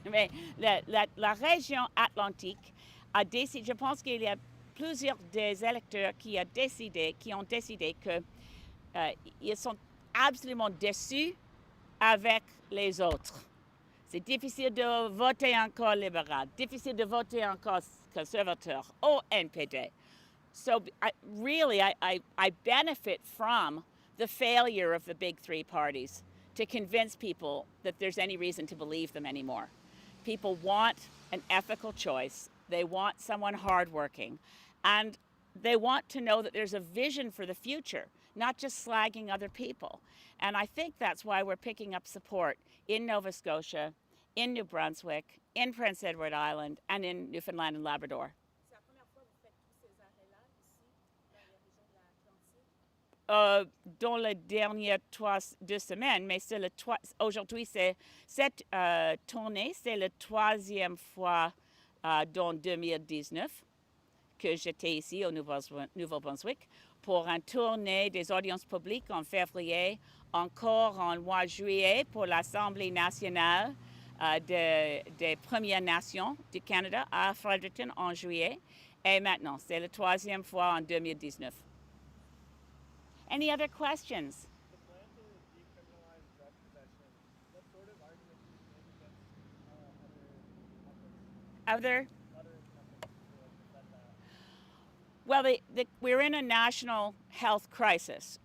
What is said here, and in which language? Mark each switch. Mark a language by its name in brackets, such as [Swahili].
[French] Mais la région atlantique a décidé, je pense qu'il y a plusieurs des électeurs qui ont décidé qu'ils sont absolument déçus avec les autres. C'est difficile de voter encore libéral, difficile de voter encore conservateur au NPD. [English] So I benefit from the failure of the big three parties to convince people that there's any reason to believe them anymore. People want an ethical choice. They want someone hardworking. And they want to know that there's a vision for the future, not just slagging other people. And I think that's why we're picking up support in Nova Scotia, in New Brunswick, in Prince Edward Island, and in Newfoundland and Labrador. [French] C'est la première fois que vous faites tous ces arrêts-là ici, dans les régions de l'Atlantique? Dans les dernières 2 semaines, mais aujourd'hui, cette tournée, c'est la 3e fois dans 2019 que j'étais ici au Nouveau-Brunswick pour une tournée des audiences publiques en février, encore en mois de juillet pour l'Assemblée nationale des Premières Nations du Canada à Fredericton en juillet. Et maintenant, c'est la 3e fois en 2019. [English] Any other questions? The plan to decriminalize drug possession, what sort of arguments do you make against other Other? efforts to defend that? Well, we're in a national health crisis.